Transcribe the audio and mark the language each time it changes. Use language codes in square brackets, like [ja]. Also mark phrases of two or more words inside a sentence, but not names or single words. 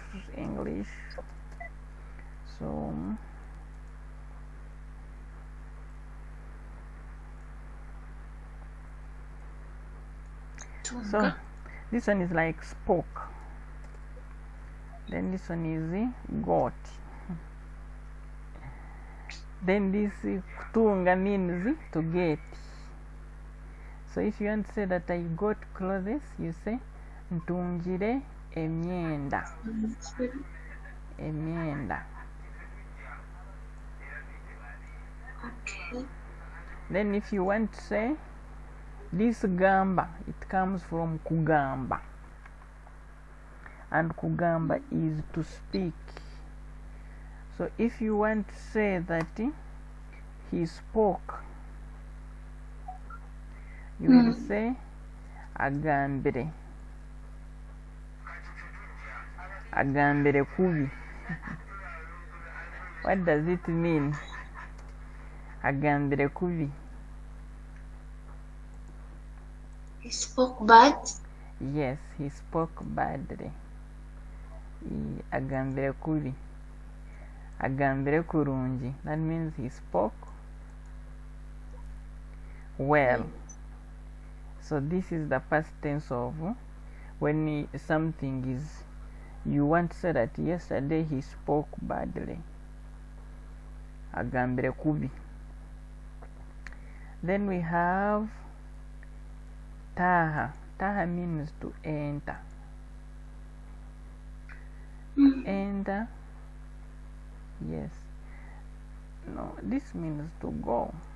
[en] So this one is like spoke. Then this one is got. Then this kutunga means to get. So if you want to say that I got clothes, you say [nyn] ntungire emyenda. [en] Emyenda. Okay. Then if you want to say this gamba, it comes from kugamba. And kugamba is to speak. So if you want to say that he spoke, you will say agambire. [nyn] Agambire kubi. [en] What does it mean? [nyn] Agambire kubi. [en] He spoke bad? Yes, he spoke badly. [nyn] Agambire kubi. Agambire kurungi. [en] That means he spoke well. So this is the past tense of when something is, you want to say that yesterday he spoke badly. [nyn] Agambire kubi. [en] Then we have taha. Taha means to enter. Enter. Yes. No, this means to go.